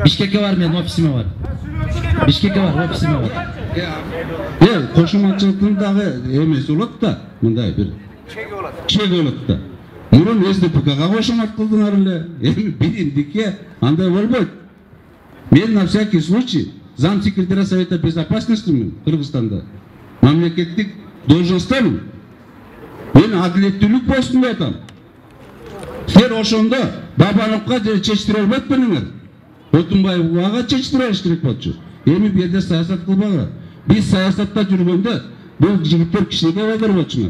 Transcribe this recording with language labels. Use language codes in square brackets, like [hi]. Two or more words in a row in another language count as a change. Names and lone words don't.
[ky] Бишкекке бар, менин офисиме бар. Офисиме бар. Кошуматчылыктын дагы эмеси болот да, мындай бир чек болот да. Мурун СДПКга кошумат кылдыңар эле, эми бириндикке андай болбойт. Мен [ru] на всякий случай замсекретаря Совета Безопасности [ky] Кыргызстанда мамлекеттик должносттамын. Мен адилеттүүлүк болсун деп атам. Силер ошондо Бабановго чечтире албайт белеңер. Отунбаевга чечтире алыш керек болчу. Эми бу жерде саясат кылбаңар. Биз саясатта жүргөндө бул жигиттер кичинекей балдар болчуңар.